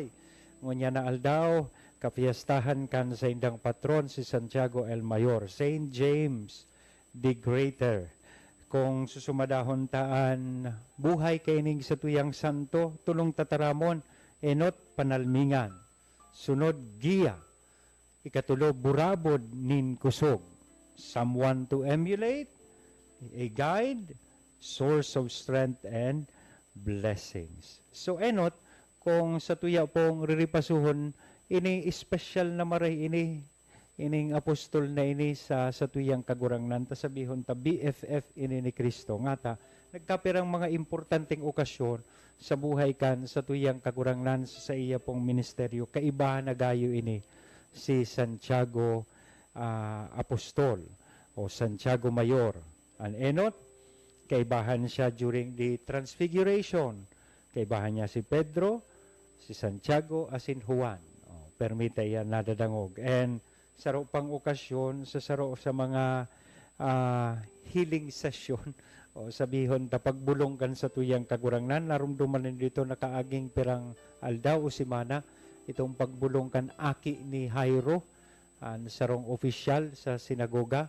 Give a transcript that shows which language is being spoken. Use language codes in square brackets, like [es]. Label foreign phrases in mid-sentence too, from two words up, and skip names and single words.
[bik] Ngunya na aldaw, kapiestahan kan sa indang patron si Santiago el Mayor, Saint James the Greater. Kung susumadahon taan, buhay kaining sa tuyang santo, tulong tataramon, enot panalmingan. Sunod giya, ikatulo burabod nin kusog. [en] Someone to emulate, a guide, source of strength and blessings. [bik] So enot, kung sa tuya pong riripasuhon, ini special na maray ining apostol na ini sa tuyang kagurangnan, ta sabihon ta BFF ini ni Kristo. Ngata, nagkapirang mga importanteng okasyon sa buhay kan sa tuyang kagurangnan sa iya pong ministeryo. Kaibahan na gayo ini si Santiago Apostol o Santiago Mayor. An enot, kaibahan siya [en] during the Transfiguration. [bik] Kaibahan niya si Pedro, si Santiago, asin Juan. Permita yan nadadangog. And saro pang okasyon, saro sa mga healing session, o sabihon, tapagbulong kan sa tuyang kagurangnan, narumduman dito nakaaging pirang aldaw o simana, itong pagbulong kan aki ni Jairo, sarong opisyal sa sinagoga.